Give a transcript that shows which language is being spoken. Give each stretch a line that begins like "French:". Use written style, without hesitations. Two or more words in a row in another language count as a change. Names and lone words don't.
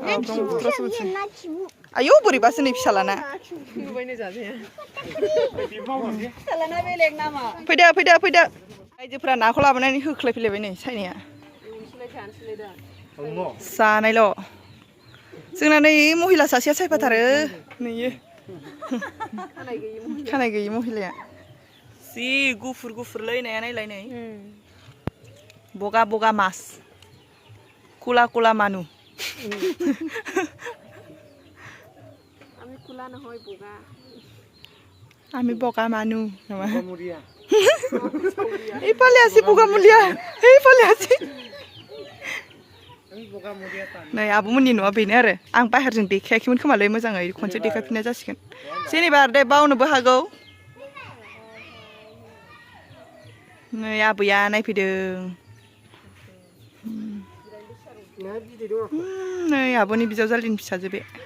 Bodo: आयौ बोरैबासो नै फिसालाना फैदो फैदो फैदो आइजोफोरा नाखौ लाबोनानै होख्लायफैलायबाय नै सायनाया जानायल' जोंना नै महिला सासेया सायफाथारो नैयो खानाय गैयि महिलाया जि गुफुर गुफुरलै नाया नायलाय नै बगा बगा मास कुला कुला मानु
Assamese: আমি বগা মানুহ এইফালে আছে বগামুলিয়া এইফালে আছে
Bodo: नै आब'मोननि न'आ बेनो आरो आं बाहेरजों देखायाखैमोन खोमालै मोजाङै खनसे देखायफिननाय जासिगोन जेनेबा दे बावनोबो हागौ नै आबैया नायफैदों नै आब'नि बिजावजालिनि फिसाजो बे